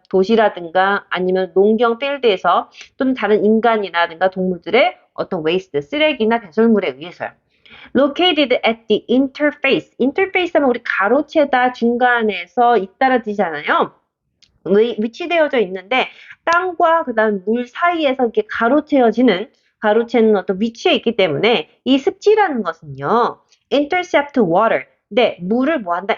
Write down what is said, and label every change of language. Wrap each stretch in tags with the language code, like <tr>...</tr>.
<ko>도시라든가 아니면 농경 필드에서 또는 다른 인간이라든가 동물들의 어떤 웨이스트, 쓰레기나 배설물에 의해서요.</ko> <en>Located at the interface.</en> <ko>interface 하면 우리 가로채다, 중간에서 있다는 뜻이잖아요. 위치되어져 있는데 땅과 그다음 물 사이에서 이렇게 가로채는 어떤 위치에 있기 때문에 이 습지라는 것은요.</ko> <en>intercept water.</en> <ko>네, 물을 뭐한다?</ko>